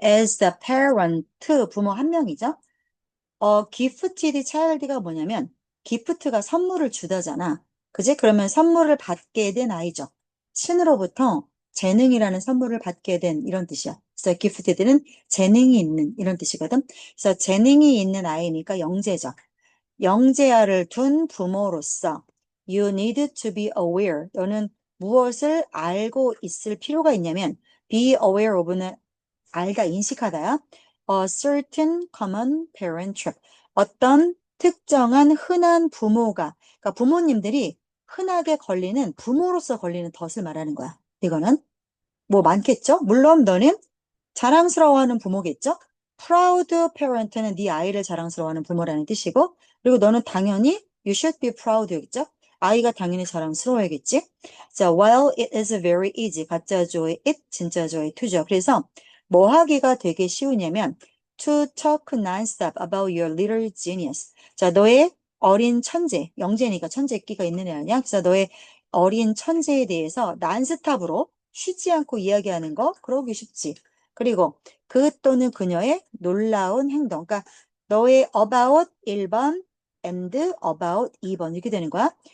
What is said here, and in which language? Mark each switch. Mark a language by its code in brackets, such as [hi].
[en] As the parent, [ko] 부모 한 명이죠. [en] gifted child [ko] 가 뭐냐면, gift가 선물을 주다잖아. 그지? 그러면 선물을 받게 된 아이죠. 신으로부터 재능이라는 선물을 받게 된 이런 뜻이야. 그래서 gifted는 재능이 있는 이런 뜻이거든. 그래서 재능이 있는 아이니까 영재죠. 영재아를 둔 부모로서 [en] you need to be aware. [ko] 너는 무엇을 알고 있을 필요가 있냐면 [en] be aware of [ko] 는 알다, 인식하다야. [en] A certain common parent trait. [ko] 어떤 특정한 흔한 부모가, 그러니까 부모님들이 흔하게 걸리는, 부모로서 걸리는 덫을 말하는 거야. 이거는 뭐 많겠죠? 물론 너는 자랑스러워하는 부모겠죠? [en] proud parent [ko] 는 네 아이를 자랑스러워하는 부모라는 뜻이고, 그리고 너는 당연히 [en] you should be proud [ko] 겠죠? 아이가 당연히 자랑스러워야겠지? 자, [en] while it is very easy, [ko] 가짜조의 it, 진짜조의 to죠. 그래서 뭐 하기가 되게 쉬우냐면 [en] to talk non-stop about your little genius. [ko] 자, 너의 어린 천재, 영재니까 천재 끼가 있는 애 아니야? 그래서 너의 어린 천재에 대해서 난스탑으로 쉬지 않고 이야기하는 거, 그러기 쉽지. 그리고 그 또는 그녀의 놀라운 행동. 그러니까 너의 about 1번 and about 2번 이렇게 되는 거야.